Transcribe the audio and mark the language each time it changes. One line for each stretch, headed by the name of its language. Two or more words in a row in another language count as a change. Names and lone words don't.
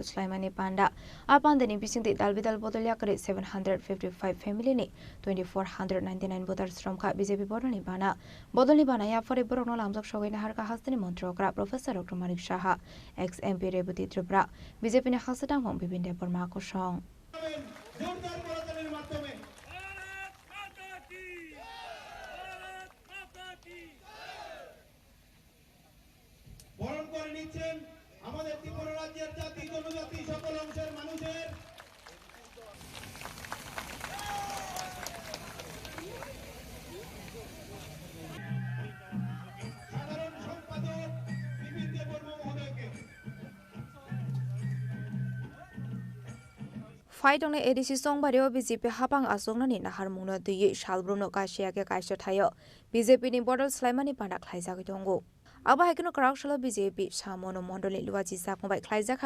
Kok Borok: स्लाइमानि पांडा आपान्दनि बिसिंति दालबिदाल बदल याकरे 755 फैमिली ने 2499 बदल श्रमका BJP बदलनि बाना या फरे बरनो लामजक सगैना हारका हास्तिनि मन्त्रकरा
English: Professor Doctor
Kok Borok: मानिक शाह
English: ex MP
Kok Borok: रेवती त्रिपुरा BJP ने हासदां हम विभिन्न परमाको सं
Bangla: বরণ করে নিচ্ছেন আমাদের ত্রিপুরা রাজ্যের জাতি জনজাতি সকল অংশের মানুষের সাধারণ সম্পাদক বিপিন দেববর্মা মহোদয়কে
Kok Borok: फाइटंने एडिसी संगबारियाव BJP हाबां आसंनानि नाहार मुंनो दैयै सालब्रुनो काशियाके काइसो थायो BJP नि बदल स्लाइमानि पांडा ख्लाइजागै दंगो अब हाइकनो क्राकसल BJP सामोनो मण्डलनि लुवाजि जाकबाय ख्लाइजाखा